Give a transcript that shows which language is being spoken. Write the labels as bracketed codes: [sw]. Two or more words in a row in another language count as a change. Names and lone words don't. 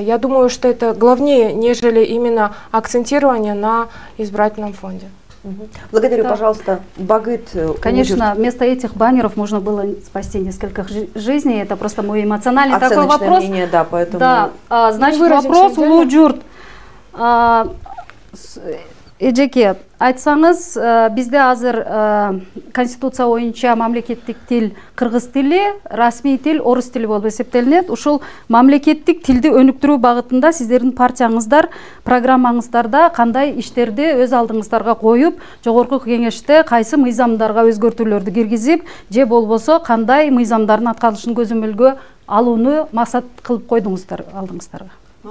[ru] Я думаю, что это главнее, нежели именно акцентирование на избирательном фонде. Благодарю, да. Пожалуйста, Багыт. Конечно, вместо этих баннеров можно было спасти несколько жизней. Это просто мой эмоциональный такой вопрос. Мнение, да, поэтому... Да, значит, вопрос Улуджурт. [ky] Эжеке, айтсаңыз, бізде азыр конституция боюнча мамлекеттик тил кыргыз тили, расмий тил орус тили болуп эсептелинет. Ушул мамлекеттик тилди өнүктүрүү багытында сиздердин партияңыздар программаңыздарда кандай иштерди өз алдыңыздарга коюп, жогорку кеңеште кайсы мыйзамдарга өзгөртүүлөрдү киргизип, же болбосо кандай мыйзамдардын аткарылышын көзөмөлгө алууну максат кылып койдуңуздар алдыңыздарга?